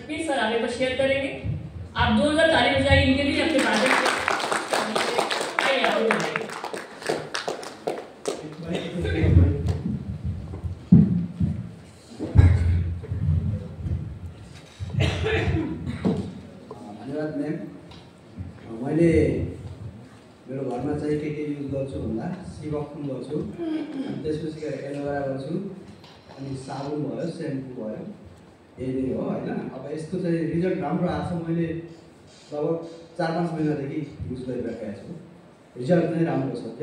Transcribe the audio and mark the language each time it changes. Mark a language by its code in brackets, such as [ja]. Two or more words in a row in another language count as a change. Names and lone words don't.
[hi] प्लीज सर आगे पर शेयर करेंगे। आप 2 ताली बजाइए इनके लिए अपने माध्यम से। धन्यवाद मैम। [ne] मैले मेरो घरमा चाहिँ के युज गर्छु भन्दा सिबक्थुम गर्छु, अनि त्यसपछि गएर एलोभेरा गर्छु, अनि साबुन भयो, सेम्पू भयो, यही नै हो होइन। अब यसको चाहिँ रिजल्ट राम्रो आएको छ। मैले लगभग 4-5 महिनादेखि युज गरिरहेको छु, रिजल्ट नै राम्रो छ।